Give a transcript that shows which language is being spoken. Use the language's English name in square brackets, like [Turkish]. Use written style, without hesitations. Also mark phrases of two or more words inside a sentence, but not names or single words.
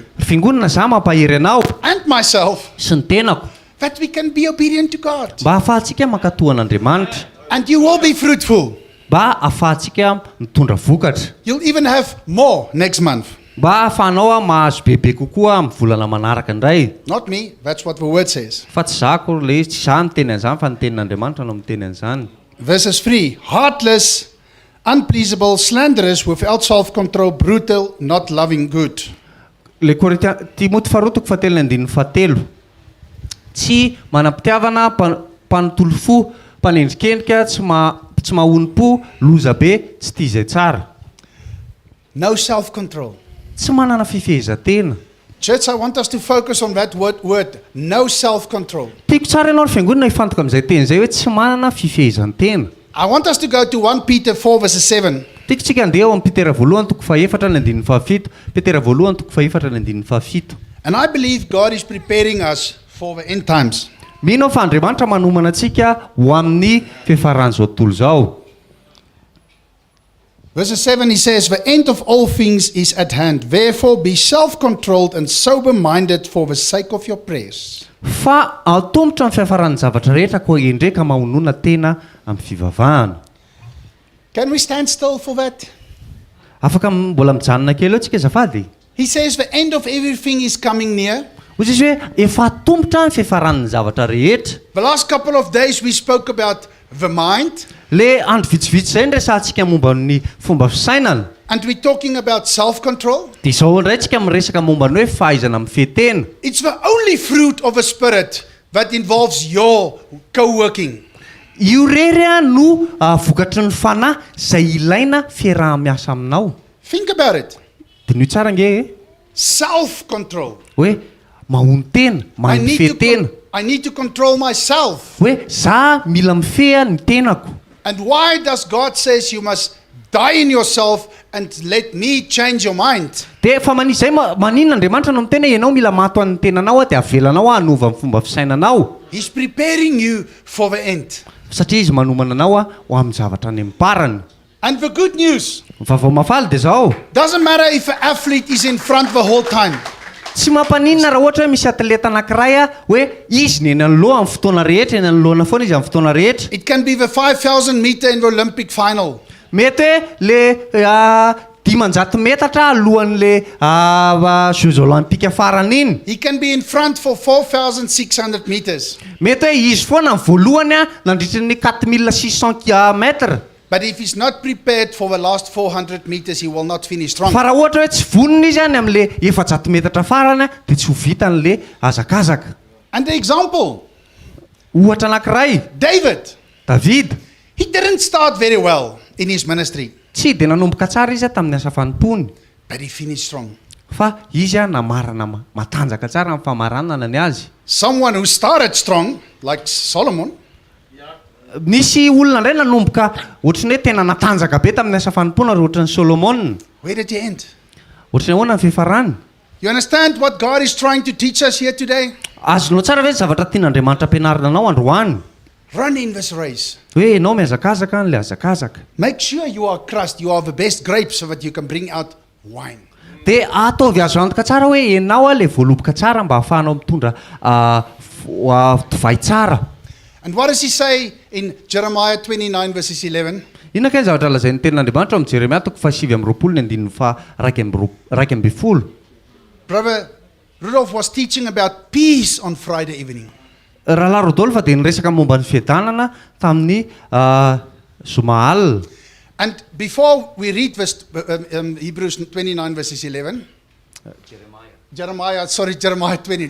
[Malagasy] Fiangonana izaho mampahery anao [English] and myself [Malagasy] sy ny tenako [English] that we can be obedient to God. [Malagasy] mba ahafahantsika mankatoa an'Andriamanitra, [English] And you will be fruitful. [Malagasy] mba ahafahantsika mitondra vokatra, [English] You'll even have more next month. [Malagasy] mba ahafahanao mahazo bebe kokoa amin'ny volana manaraka indray. [English] Not me, that's what the word says. [Malagasy] Fa tsy zako ilay izy, tsy izaho miteny an'izany fa ny tenin'Andriamanitra no miteny an'izany. [English] Verses 3, heartless, unpleasable, slanderous, without self-control, brutal, not loving good. [Malagasy] Le Timoty 2:7 tsy manam-pitiavana, mpanotolo fo, mpanendrikendrika, tsy mahony-po, loza be, tsy tia izay tsara, [English] No self-control. [Malagasy] tsy manana fifehezan-tena. [English] Church, I want us to focus on that word, no self-control. [Malagasy] Tiako tsara ianao ny fiangonana hifantoka amin'izay teny izay hoe tsy manana fifehezan-tena. [English] I want us to go to 1 Peter 4 verses 7. [Malagasy] Tiako tsika andeha ao amin'ny Petera 2:7, Petera 2:7. [English] And I believe God is preparing us for the end times. [Malagasy] Mino aho fa Andriamanitra manomana antsika ho amin'ny fiafaran'izao tontolo izao. [English] Verse 7, he says, the end of all things is at hand. Therefore, be self-controlled and sober-minded for the sake of your prayers. [Malagasy] Fa atombotra amin'ny fiafaran'ny zavatra rehetra koa endreka mahonona tena amin'ny fivavahana. [English] Can we stand still for that? [Malagasy] Afaka mbola mijanona kely eo tsika azafady. [English] He says the end of everything is coming near. [Malagasy] Hoy izy hoe efa atombotra ny fiafaran'ny zavatra rehetra. [English] The last couple of days we spoke about the mind. [Malagasy] Le andro vitsivitsy izay nresantsika momba ny fomba fisainana. [English] And we're talking about self-control. [Malagasy] Dia izao indray tsika miresaka momba ny hoe fahaizana mifehtena. [English] It's the only fruit of a spirit that involves your co-working. [Malagasy] Io rery no vokatry ny fanahy izay ilaina fiaraha-miasa aminao. [English] Think about it. [Malagasy] Dia ny tsara nge [English] Self-control. [Malagasy] hoe mahony tena, mahay mifehtena. [English] I need to control myself. [Malagasy] Hoe za mila mifeha ny tenako. [English] And why does God says you must die in yourself and let me change your mind? [Malagasy] Dia fa manisy izay maninona Andriamanitra no miteny ianao mila mato an'ny tenanao dia avelanao hanova amin'ny fomba fisainanao. [English] He's preparing you for the end. [Malagasy] Satria izy manomana anao ho amin'ny zavatra any amparany. [English] And the good news, [Malagasy] Vavao mafaly dia zao. [English] doesn't matter if an athlete is in front the whole time. [Malagasy] Tsy mampaninona raha ohatra hoe misy atleta anankiray hoe izy ny eny anoloha amin'ny fotoana rehetra, eny anoloana foana izy amin'ny fotoana rehetra. [English] It can be the 5,000 meter in the Olympic final. [Malagasy] Mety hoe le 500 metatra alohan'le [French] Jeux olympiques [Malagasy] farany iny. [English] He can be in front for 4,600 meters. [Malagasy] Mety hoe izy foana ny voalohany nandritra ny 4600 metra. [English] But if he's not prepared for the last 400 meters, he will not finish strong. [Malagasy] Fa raha ohatra hoe tsy vonona izy any amin'le 400 metatra farany dia tsy ho vita an'le hazakazaka. [English] And the example, [Malagasy] Ohatra anankiray, [English] David, [Malagasy] David. [English] he didn't start very well in his ministry, [Malagasy] Tsy dia nanomboka tsara izy tamin'ny asa fanompony. [English] but he finished strong. [Malagasy] Fa izy namarana matanjaka tsara amin'ny famaranana ny azy. [English] Someone who started strong, like Solomon, [Malagasy] Nisy olona indray nanomboka ohatrany hoe tena natanjaka be tamin'ny asa fanompona ary ohatran'ny Solomon. [English] where did he end? [Malagasy] Ohatrany ahoana ny fifarany. [English] You understand what God is trying to teach us here today? [Malagasy] Azonao tsara ve zavatra tian'Andriamanitra ampianarina anao androany? [English] Run in this race. [Malagasy] Hoe ianao mihazakazaka n'le hazakazaka. [English] Make sure you are crushed, you are the best grapes so that you can bring out wine. [Malagasy] Dia ataovy azo antoka tsara hoe ianao le voaloboka tsara mba ahafahanao mitondra divay tsara. [English] And what does he say in Jeremiah 29 verses 11? [Malagasy] Inona kay zavatra lazain'ny tenin'Andriamanitra amin'ny Jeremia 7:2-20. [English] Brother Rudolph was teaching about peace on Friday evening. [Malagasy] Rahalahy Rodolphe dia niresaka momba ny fiadanana tamin'ny zoma alina. [English] And before we read Hebrews 29 verses 11, Jeremiah 20.